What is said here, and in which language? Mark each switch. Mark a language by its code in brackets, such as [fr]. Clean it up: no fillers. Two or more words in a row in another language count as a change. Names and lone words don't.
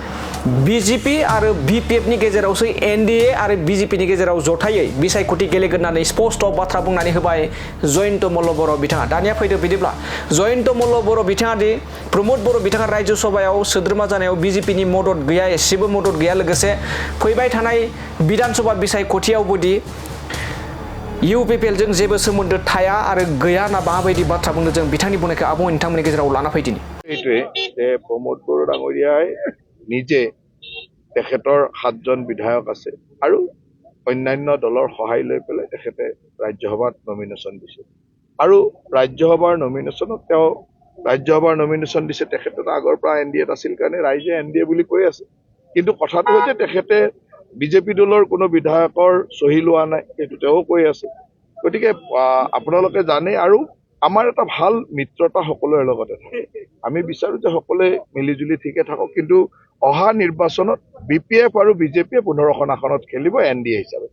[brx] बिजेपि आरो बिपिएफनि गेजेरावसो एनडिए आरो बिजेपिनि गेजेराव जथायै बिसायख'थि गेलेगोन होननानै स्पष्ट बाथ्रा बुंनानै होबाय जयन्त मल्ल बर' बिथाङा दानिया फैदो बिदिब्ला जयन्त मल्ल बर' बिथाङा दि प्रमद बर' बिथाङा रायजो सभायाव सोद्रोमा जानायाव बिजेपिनि मदद गैया एसेबो मदद गैया लोगोसे फैबाय थानाय विधानसभा बिसायख'थियावबो दि इउपिपिएलजों जेबो सोमोन्दो थाया आरो गैया ना माबायदि बाथ्रा बुंदों जों बिथांनि बुंनायखौ आबुङै नोंथांमोननि गेजेराव लाना फैदिनि [as] এইটোৱে प्रमद बर' ডাঙৰীয়াই নিজে তেখেতৰ 7জন বিধায়ক আছে আৰু অন্যান্য দলৰ সহায় লৈ পেলাই তেখেতে ৰাজ্যসভাত নমিনেশ্যন দিছে আৰু ৰাজ্যসভাৰ নমিনেশ্যন দিছে তেখেতে আগৰ পৰা এনডিএত আছিল কাৰণে ৰাইজে এনডিএ বুলি কৈ আছে কিন্তু কথাটো হৈছে তেখেতে বিজেপি দলৰ কোনো বিধায়কৰ সহি লোৱা নাই সেইটো তেওঁ কৈ আছে গতিকে আপোনালোকে জানে আৰু আমাৰ এটা ভাল মিত্ৰতা সকলোৰে লগতে থাকে আমি বিচাৰো যে সকলোৱে মিলিজুলি ঠিকে থাকক কিন্তু অহা নিৰ্বাচনত বিপিএফ আৰু বিজেপিয়ে 15খন আসনত খেলিব এনডিএ হিচাপে